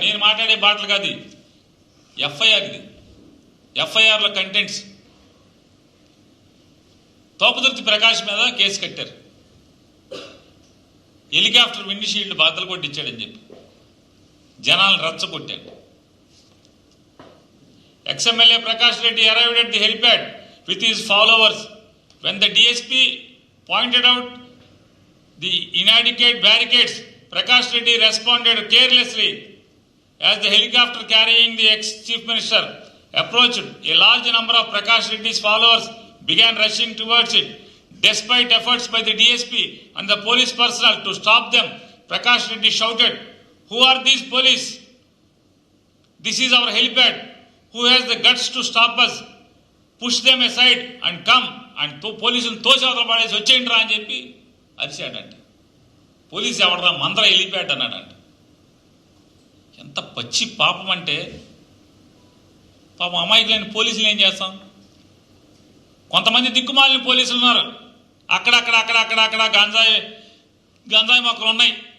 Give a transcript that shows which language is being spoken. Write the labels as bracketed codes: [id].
[te] నేను మాట్లాడే బాటలు కాదు, ఎఫ్ఐఆర్. ఇది ఎఫ్ఐఆర్లో కంటెంట్స్. తోపదుర్తి ప్రకాష్ మీద కేసు కట్టారు, హెలికాప్టర్ విండ్షీల్డ్ బాధలు కొట్టించాడని చెప్పి జనాలను రెచ్చగొట్టాడు. [en] Ex-MLA Prakash Reddy arrived at the helipad with his followers. When the DSP pointed out the inadequate barricades, Prakash Reddy responded carelessly. As the helicopter carrying the ex-Chief Minister approached, a large number of Prakash Reddy's followers began rushing towards it. Despite efforts by the DSP and the police personnel to stop them, Prakash Reddy shouted, "Who are these police? This is our helipad. Who has the guts to stop us? Push them aside and come." [te] And పోలీసులు తోసేవతల పడేసి వచ్చేయండి రా అని చెప్పి అరిచాడంటే. Police ఎవడరా, మందర helipad అన్నాడంట. ఎంత పచ్చి పాపం అంటే, పాపం అమాయకులైన పోలీసులు ఏం చేస్తాం? కొంతమంది దిక్కుమాలిన పోలీసులు ఉన్నారు, అక్కడక్కడ గంజాయి మొక్కలు ఉన్నాయి.